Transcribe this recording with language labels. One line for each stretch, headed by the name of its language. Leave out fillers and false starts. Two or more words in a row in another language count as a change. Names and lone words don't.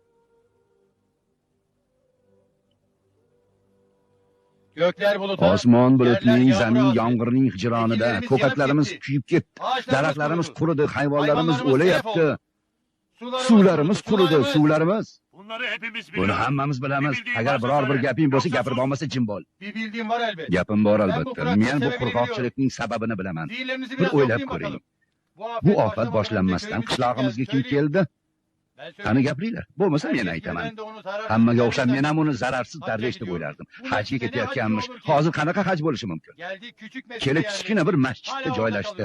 Turkish: Gökler bulutlu.
Uzbek: Osmon bulutning,
Turkish: yerler
Uzbek: zamin
Turkish: yağmur
Uzbek: yomg'irning hijronida
Turkish: Ekinlerimiz
Uzbek: ko'katlarimiz
Turkish: yanib ketdi.
Uzbek: kuyib ketdi.
Turkish: Ağaçlarımız
Uzbek: Daraxtlarimiz
Turkish: kurudu.
Uzbek: quridi, hayvonlarimiz
Turkish: Hayvanlarımız
Uzbek: o'layapti.
Turkish: telef
Uzbek: Suvlarimiz quridi, suvlarimiz.
Turkish: Bunları hepimiz
Uzbek: Buni hammamiz bilamiz. Agar biror bir gaping bo'lsa, gapirib olmasa jim bo'l.
Turkish: Bir bildiğim var elbet.
Uzbek: Gapim bor
Turkish: Ben bu
Uzbek: albatta.
Turkish: kuraklık
Uzbek: Men bu
Turkish: sebebini
Uzbek: qurg'oqchilikning sababini bilaman.
Turkish: Zihinlerinizi
Uzbek: Bir
Turkish: biraz
Uzbek: o'ylab
Turkish: yoklayın
Uzbek: ko'ring.
Turkish: bakalım.
Uzbek: Bu ofat boshlanmasdan qishlog'imizga kim keldi? Qani gapiringlar. Bo'lmasa men aytaman. Hammaga o'xshab men ham uni zararsiz darvesh deb o'ylardim. Hajga ketayotganmish. Hozir qanaqa haj bo'lishi mumkin? Kelib kichkina bir masjidda joylashdi.